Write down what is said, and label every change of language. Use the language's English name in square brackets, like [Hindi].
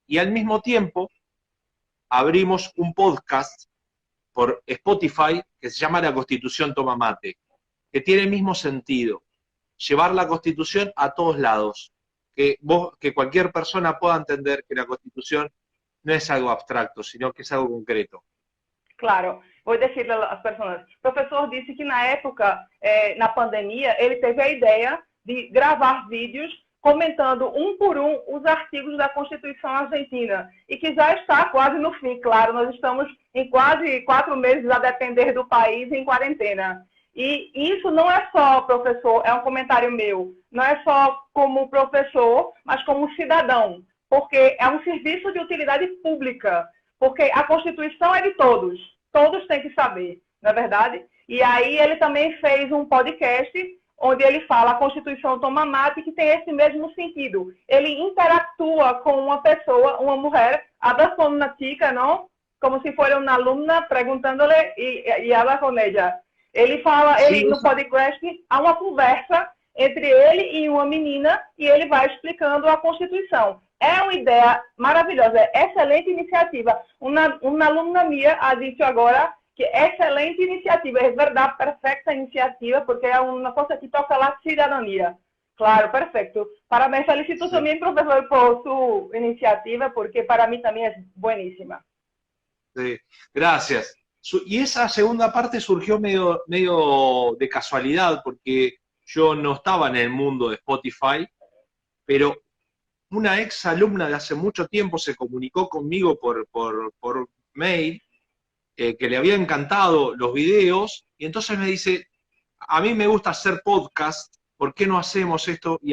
[Spanish] Y al mismo tiempo abrimos un podcast por Spotify que se llama La Constitución Toma Mate, que tiene el mismo sentido, llevar la Constitución a todos lados, que cualquier persona pueda entender que la Constitución no es algo abstracto, sino que es algo concreto. [Portuguese] Claro, vou dizer às pessoas. O professor disse que na época, na pandemia, ele teve a ideia de gravar vídeos comentando um por um os artigos da Constituição Argentina e que já está quase no fim, claro, nós estamos em quase 4 meses a depender do país em quarentena. E isso não é só, professor, é um comentário meu, não é só como professor, mas como cidadão, porque é um serviço de utilidade pública, porque a Constituição é de todos, todos têm que saber, não é verdade? E aí ele também fez um podcast onde ele fala a Constituição Toma Mate, que tem esse mesmo sentido. Ele interactua com uma pessoa, uma mulher, [Spanish] habla con una chica, ¿no? Como si fuera una alumna, preguntándole y habla con ella. [Portuguese] Ele fala, no podcast, há uma conversa entre ele e uma menina e ele vai explicando a Constituição. É uma ideia maravilhosa, excelente iniciativa. Uma aluna minha ha dito agora que excelente iniciativa, é verdade, perfeita iniciativa, porque é uma coisa que toca a cidadania. Claro, perfeito. Parabéns, felicito também, professor, por sua iniciativa, porque para mim também é buenísima. [Spanish] Sí, gracias. Y esa segunda parte surgió medio de casualidad, porque yo no estaba en el mundo de Spotify, pero una ex alumna de hace mucho tiempo se comunicó conmigo por mail, que le había encantado los videos, y entonces me dice, a mí me gusta hacer podcast, ¿por qué no hacemos esto?